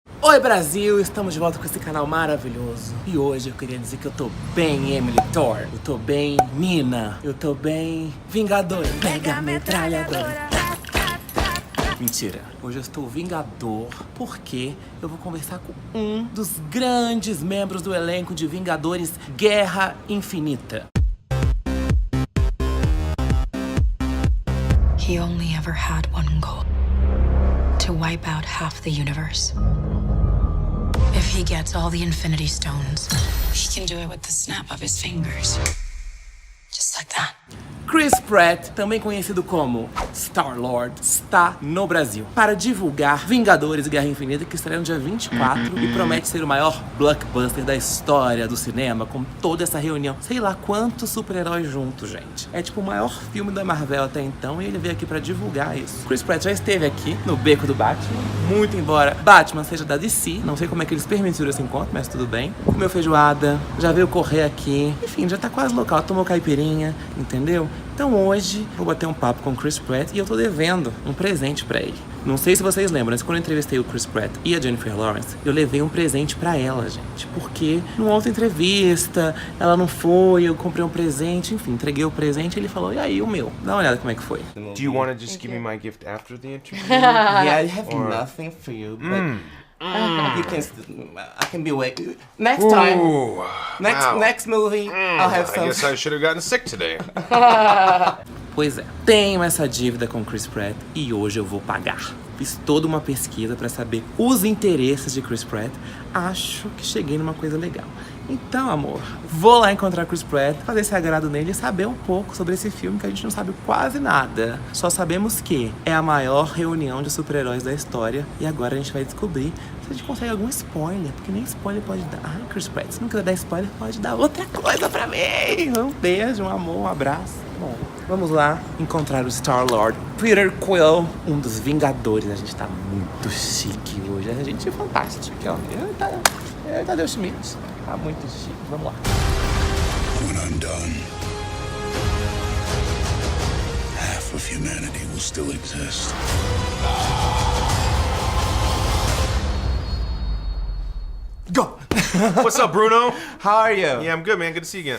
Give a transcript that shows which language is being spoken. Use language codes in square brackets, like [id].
[pt] Oi Brasil, estamos de volta com esse canal maravilhoso. E hoje eu queria dizer que eu tô bem Emily Thor, eu tô bem Nina, eu tô bem Vingador, mega metralhadora. Mentira, hoje eu estou Vingador porque eu vou conversar com um dos grandes membros do elenco de Vingadores Guerra Infinita. [en] He only ever had one goal. To wipe out half the universe. If he gets all the Infinity Stones, he can do it with the snap of his fingers. Just like that. [pt] Chris Pratt, também conhecido como Star-Lord, está no Brasil para divulgar Vingadores Guerra Infinita, que estreia no dia 24 e promete ser o maior blockbuster da história do cinema, com toda essa reunião. Sei lá quantos super-heróis juntos, gente. É tipo o maior filme da Marvel até então e ele veio aqui para divulgar isso. Chris Pratt já esteve aqui no beco do Batman, muito embora Batman seja da DC, não sei como é que eles permitiram esse encontro, mas tudo bem. Comeu feijoada, já veio correr aqui, enfim, já tá quase local, tomou caipirinha, entendeu? Então hoje vou bater um papo com o Chris Pratt e eu tô devendo um presente pra ele. Não sei se vocês lembram, mas quando eu entrevistei o Chris Pratt e a Jennifer Lawrence, eu levei um presente pra ela, gente. Porque numa outra entrevista, ela não foi, eu comprei um presente, enfim, entreguei o presente e ele falou, e aí, o meu? Dá uma olhada como é que foi. [en] Do you want to just give me my gift after the interview? Yeah, I have nothing for you, but you can. I can be waiting. Next time. Ooh, wow. Next movie, I'll have I some. guess I should have gotten sick today. [pt] Pois é, tenho essa dívida com Chris Pratt e hoje eu vou pagar. Fiz toda uma pesquisa pra saber os interesses de Chris Pratt. Acho que cheguei numa coisa legal. Então, amor, vou lá encontrar Chris Pratt, fazer esse agrado nele e saber um pouco sobre esse filme que a gente não sabe quase nada. Só sabemos que é a maior reunião de super-heróis da história e agora a gente vai descobrir se a gente consegue algum spoiler, porque nem spoiler pode dar. Ai, Chris Pratt, se não quiser dar spoiler, pode dar outra coisa pra mim. Um beijo, um amor, um abraço. Bom, vamos lá encontrar o Star-Lord Peter Quill, um dos Vingadores. A gente tá muito chique hoje, a gente é fantástico. Ó. Tadeu Schmidt, tá muito chique. Vamos lá. [en] When I'm done, half of humanity will still exist. Go! What's up, Bruno? How are you? Yeah, I'm good, man. Good to see you again.